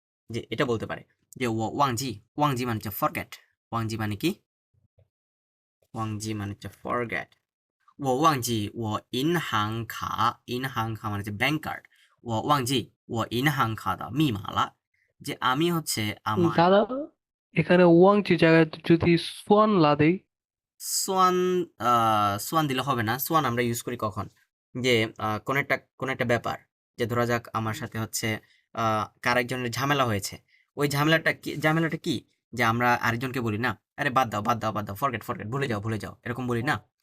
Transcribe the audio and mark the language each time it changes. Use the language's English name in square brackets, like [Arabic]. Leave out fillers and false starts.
[Bangla] যে এটা বলতে পারে যে ও ওয়াংজি, ওয়াংজি মানে হচ্ছে ফরগেট, ওয়াংজি মানে কি ওয়াংজি মানে হচ্ছে ফরগেট। [Chinese] 我忘记我银行卡，银行卡 [Bangla] মানে হচ্ছে ব্যাংক কার্ড। [Chinese] 我忘记我银行卡的密码了, [Bangla] যে আমি হচ্ছে আমার দাদা এখানে ওয়াংচি জায়গায় যদি সোয়ান লা দেই, সোয়ান, সোয়ান দিলে হবে না। সোয়ান আমরা ইউজ করি কখন, যে কোন একটা ব্যাপার, যে ধরা যাক আমার সাথে হচ্ছে কার একজনের ঝামেলা হয়েছে, ওই ঝামেলাটা কি যে আমরা আরেকজনকে বলি না, আরে বাদ দাও বাদ দাও বাদ দাও, ফরগেট ফরগেট, ভুলে যাও ভুলে যাও, এরকম বলি না।